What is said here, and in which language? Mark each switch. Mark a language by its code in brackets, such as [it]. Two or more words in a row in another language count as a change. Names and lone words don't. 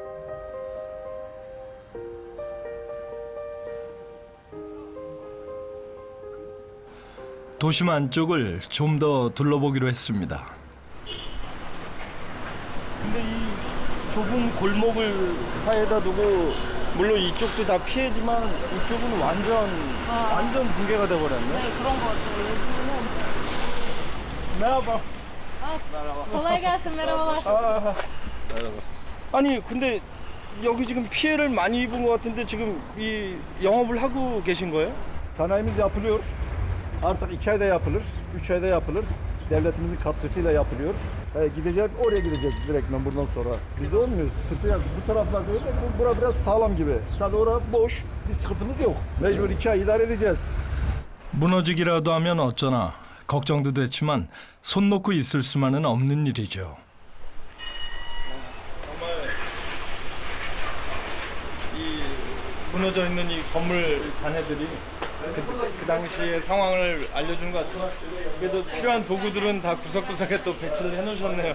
[ko] 도심 안쪽을 좀 더 둘러보기로 했습니다. 근데 이 좁은 골목을 사이에다 두고 물론 이쪽도 다 피해지만 이쪽은 완전 붕괴가 돼버렸네. 네, 그런 거 같아요. 여기는 나와봐. [tr] kolay gelsin, merhabalar. [ko] 아니 근데 여기 지금 피해를 많이 입은 것 같은데 지금 이 영업을 하고 계신 거예요? [tr] Sanayimiz yapılıyor. Artık 2 ayda yapılır, 3 ayda yapılır. Devletimizin katkısıyla yapılıyor. Oraya gideceğiz direktmen buradan sonra. Bizde olmuyor, sıkıntı yok. Bu taraflarda öyle, bura biraz sağlam gibi. Sadece orası boş, bir sıkıntımız yok. Mecbur 2 ay idare edeceğiz. [ko] 무너지기라도 하면 어쩌나 걱정도 됐지만 손 놓고 있을 수만은 없는 일이죠. 무너져 있는 이 건물 잔해들이 그 당시의 상황을 알려주는 것 같지만 그래도 필요한 도구들은 다 구석구석에 또 배치를 해놓으셨네요.